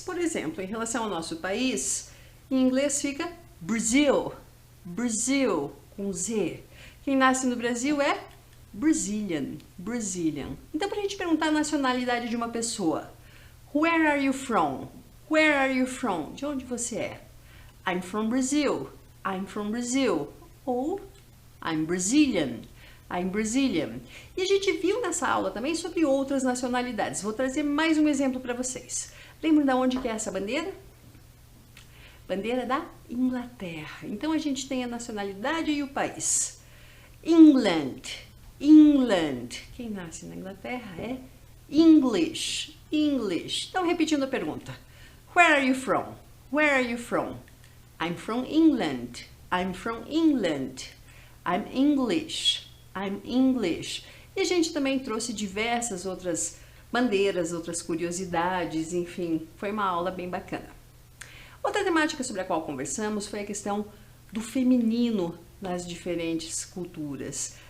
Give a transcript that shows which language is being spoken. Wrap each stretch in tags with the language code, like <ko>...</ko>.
<pt>Por exemplo, em relação ao nosso país, em inglês fica Brazil, Brazil, com Z. Quem nasce no Brasil é Brazilian, Brazilian. Então, para a gente perguntar a nacionalidade de uma pessoa,</pt> <en>where are you from? Where are you from?</en> <pt>De onde você é?</pt> <en>I'm from Brazil, I'm from Brazil.</en> <pt>Ou</pt> <en>I'm Brazilian, I'm Brazilian.</en> <pt>E a gente viu nessa aula também sobre outras nacionalidades. Vou trazer mais um exemplo para vocês. Lembram de onde que é essa bandeira? Bandeira da Inglaterra. Então a gente tem a nacionalidade e o país. England, England. Quem nasce na Inglaterra é English, English. Então repetindo a pergunta.</pt> <en>Where are you from? Where are you from? I'm from England, I'm from England. I'm English, I'm English.</en> <pt>E a gente também trouxe diversas outras bandeiras, outras curiosidades, enfim, foi uma aula bem bacana. Outra temática sobre a qual conversamos foi a questão do feminino nas diferentes culturas.</pt>